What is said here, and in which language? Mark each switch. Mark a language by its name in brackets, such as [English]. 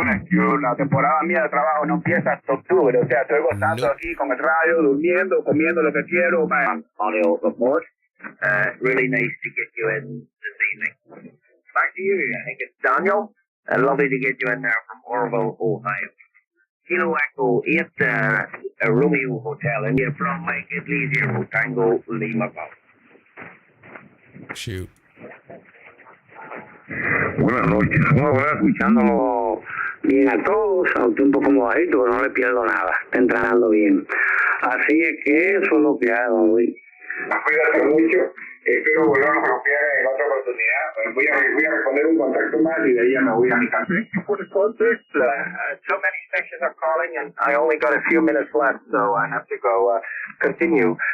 [Spanish] Yo, la temporada mía de trabajo no empieza hasta octubre, o sea, estoy gozando aquí con el radio, durmiendo, comiendo lo que quiero. [English] Audio report. Really nice to get you in this evening. Back to you, I think it's Daniel. Lovely to get you in there from Orville, Ohio. Kilo Echo 8, a Romeo Hotel, and you're from Mike Iglesias, Tango, Lima, Shoot. [Spanish] Buenas noches, ¿cómo va? Escuchándolo bien a todos, aunque un poco mojadito, pero no le pierdo nada, está entrenando bien. Así es que eso es lo que hago, güey. Cuídate mucho, espero volver a confiar en otra oportunidad. Voy a responder un contacto más y de ahí ya me voy a mi casa. [English] So many sections are calling, and I only got a few minutes left, so I have to go continue.